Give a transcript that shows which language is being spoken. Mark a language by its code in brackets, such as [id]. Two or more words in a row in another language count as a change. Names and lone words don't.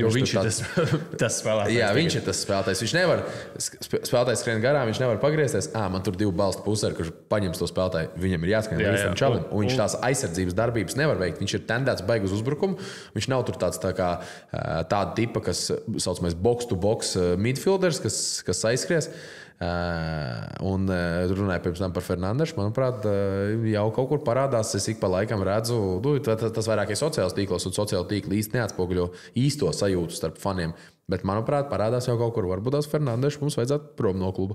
[lv] Jo viņš ir tas spēlētājs. Jā, viņš ir tas spēlētājs. Viņš nevar, spēlētājs skrien garām, viņš nevar pagriezties. Man tur 2 balstu pusargi, kurš paņems to spēlētāju. Viņam ir jāskrien līdz tam čalim, un viņš tās aizsardzības darbības nevar veikt. Viņš ir tendēts baigi uz uzbrukumu. Viņš nav tur tāda tipa, kas saucamais [en] box-to-box midfielders, [lv] kas aizskries. Un runāju pirms tam par Fernandešu. Manuprāt, jau kaut kur parādās. Es ik pa laikam redzu, tas vairāk ir sociālos tīklos, un sociālo tīkli īsti neatspoguļo īsto sajūtu starp faniem. Bet, manuprāt, parādās jau kaut kur. Varbūt tās Fernandešu mums vajadzētu prom no kluba.